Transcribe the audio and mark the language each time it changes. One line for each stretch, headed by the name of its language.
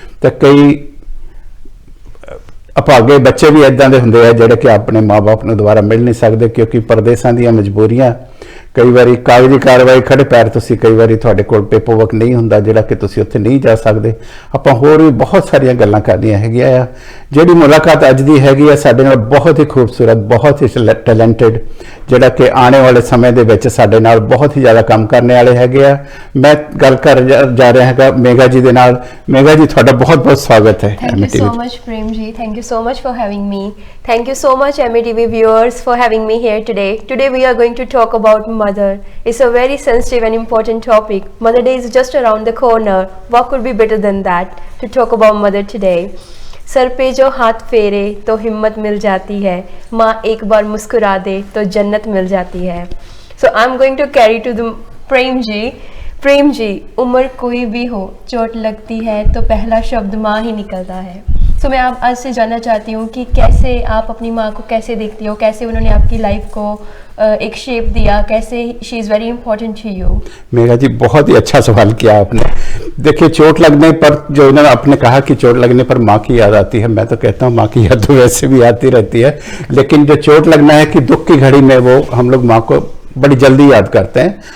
Punjabi: ਤਾਂ ਕਈ ਅਭਾਗੇ ਬੱਚੇ ਵੀ ਇਦਾਂ ਦੇ ਹੁੰਦੇ ਆ ਜਿਹੜੇ ਕਿ ਆਪਣੇ ਮਾਂ-ਬਾਪ ਨੂੰ ਦੁਬਾਰਾ ਮਿਲ ਨਹੀਂ ਸਕਦੇ ਕਿਉਂਕਿ ਪਰਦੇਸਾਂ ਦੀਆਂ ਮਜਬੂਰੀਆਂ, ਕਈ ਵਾਰੀ ਕਾਗਜ਼ੀ ਕਾਰਵਾਈ ਖੜੇ ਪੈਰ ਤੁਸੀਂ ਕਈ ਵਾਰੀ ਤੁਹਾਡੇ ਕੋਲ ਪੇਪਰਵਰਕ ਨਹੀਂ ਹੁੰਦਾ ਜਿਹੜਾ ਕਿ ਤੁਸੀਂ ਉੱਥੇ ਨਹੀਂ ਜਾ ਸਕਦੇ। ਆਪਾਂ ਹੋਰ ਵੀ ਬਹੁਤ ਸਾਰੀਆਂ ਗੱਲਾਂ ਕਰਨੀਆਂ ਹੈਗੀਆਂ ਆ। ਜਿਹੜੀ ਮੁਲਾਕਾਤ ਅੱਜ ਦੀ ਹੈਗੀ ਆ ਸਾਡੇ ਨਾਲ ਬਹੁਤ ਹੀ ਖੂਬਸੂਰਤ, ਬਹੁਤ ਹੀ ਟੈਲੈਂਟਡ ਜਿਹੜਾ ਕਿ ਆਉਣੇ ਵਾਲੇ ਸਮੇਂ ਦੇ ਵਿੱਚ ਸਾਡੇ ਨਾਲ ਬਹੁਤ ਹੀ ਜ਼ਿਆਦਾ ਕੰਮ ਕਰਨ ਵਾਲੇ ਹੈਗੇ ਆ। ਮੈਂ ਗੱਲ ਕਰ ਜਾ ਰਿਹਾ ਹੈਗਾ ਮੇਗਾ ਜੀ ਦੇ ਨਾਲ। ਮੇਗਾ ਜੀ ਤੁਹਾਡਾ ਬਹੁਤ ਬਹੁਤ ਸਵਾਗਤ ਹੈ।
English: Thank you so much Prem ji, thank you so much for having me. Thank you so much METV viewers for having me here today. Today we are going to talk about mother. It's a very sensitive and important topic. Mother Day is just around the corner. What could be better than that to talk about mother today?
Hindi: Sir पे जो हाथ फेरे तो हिम्मत मिल जाती है, माँ एक बार मुस्कुरा दे तो जन्नत मिल जाती है।
English: So I'm going to carry to the Prem ji.
Hindi: Prem ji, उम्र कोई भी हो चोट लगती है तो पहला शब्द माँ ही निकलता है। तो मैं आप आज से जानना चाहती हूँ कि कैसे आप अपनी माँ को कैसे देखती हो, कैसे उन्होंने आपकी लाइफ को एक शेप दिया, कैसे
English: She is very important to you.
Hindi: मेरा जी बहुत ही अच्छा सवाल किया आपने। देखिए चोट लगने पर जो उन्होंने आपने कहा कि चोट लगने पर माँ की याद आती है, मैं तो कहता हूँ माँ की याद तो वैसे भी आती रहती है, लेकिन जो चोट लगना है कि दुख की घड़ी में वो हम लोग माँ को बड़ी जल्दी याद करते हैं।